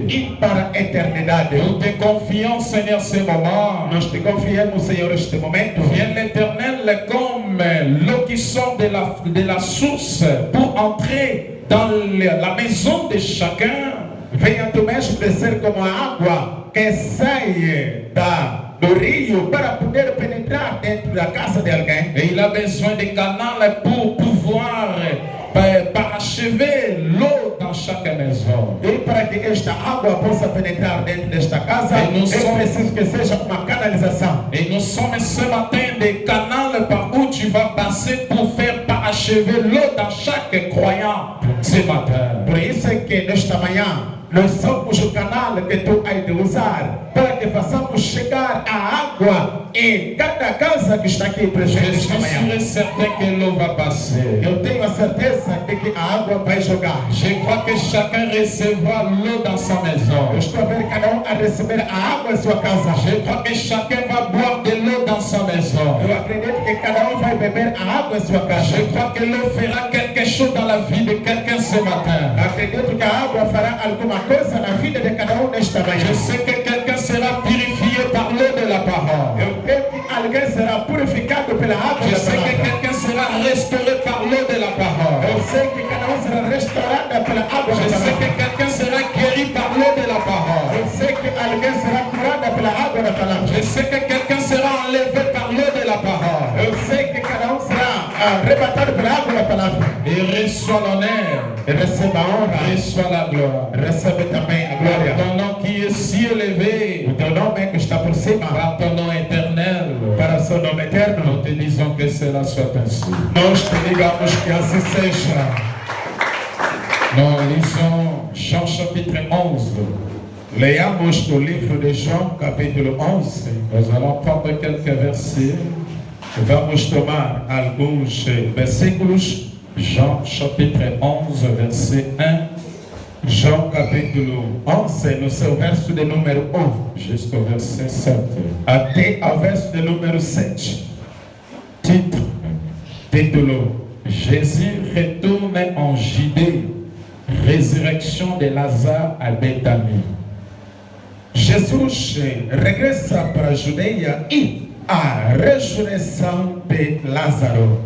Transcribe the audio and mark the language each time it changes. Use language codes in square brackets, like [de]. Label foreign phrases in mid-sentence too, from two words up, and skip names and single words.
[pt] e para a eternidade. [fr] Nous te confions, Seigneur, ce moment. [pt] Nós te confiamos, Senhor, este momento. [fr] Viens l'éternel comme l'eau qui sort de la source pour entrer dans la maison de chacun. [pt] Venha tu mesmo descer como a água que sai do rio para poder penetrar dentro da casa de alguém. [fr] Et il a besoin de canaux pour pouvoir parachever l'eau dans chaque maison. [pt] E para que esta água possa penetrar dentro desta casa, E não só- é preciso que seja uma canalização. [fr] Et nous sommes ce matin des canaux par où tu vas passer pour faire parachever l'eau dans chaque croyant ce matin. [pt] Por isso é que nesta manhã nós somos o canal que tu hás de usar para que façamos chegar a água em cada casa que está aqui [fr] Je [pt] presente [fr] suis [pt] esta [fr] sûr [pt] manhã. [fr] et certain que l'eau va passer. [pt] Eu tenho a certeza de que a água vai jogar. [fr] Je crois que chacun recevra l'eau dans sa maison. [pt] Eu estou a ver cada um a receber a água em sua casa. [fr] Je crois que chacun va boire de l'eau dans sa maison. [pt] Eu acredito que cada um vai beber a água em sua casa. [fr] Je crois que l'eau fera quelque chose dans la vie de quelqu'un ce matin. [pt] Acredito que a água fará alguma coisa na vida de cada um nesta manhã. [fr] Je sais que quelqu'un sera purifié par l'eau de la parole. [pt] Eu creio que alguém será purificado pela água [fr] Je [pt] da [fr] sais que [pt] palavra. [fr] quelqu'un sera restauré par l'eau de la parole. [pt] Eu sei que cada um será restaurado pela água [fr] Je [pt] da [fr] sais que [pt] palavra. [fr] quelqu'un sera guéri par l'eau de la parole. [pt] Eu sei que alguém será curado pela água da palavra. [fr] Je sais que quelqu'un sera enlevé par l'eau de la parole. [pt] Eu sei que cada um será arrebatar por água a palavra. [fr] Et reçois l'honneur, [pt] E receba a honra, [fr] reçois la gloire. [pt] recebe também a [fr] Par [pt] glória. [fr] ton nom qui est si élevé, [pt] O teu nome que está por cima, [fr] par ton nom éternel, [pt] para o seu nome [fr] nous [pt] eterno. [fr] te disons que cela soit ainsi. [pt] Nós te digamos que assim seja. [fr] Nous lisons Jean chapitre 11. [pt] Leamos o livro de João, capítulo 11. [fr] Nous allons prendre quelques versets. [pt] Vamos tomar alguns versículos. [fr] Jean chapitre 11, verset 1 [pt] João, capítulo 11, no seu verso de número 1, [fr] jusqu'au verset 7. [pt] até ao verso de número 7. [fr] Titre: [pt] Título: [fr] Jésus retourne en Judée. Résurrection de Lazare à Béthanie. [pt] Jesus regressa para a Judeia e a ressurreição de Lázaro.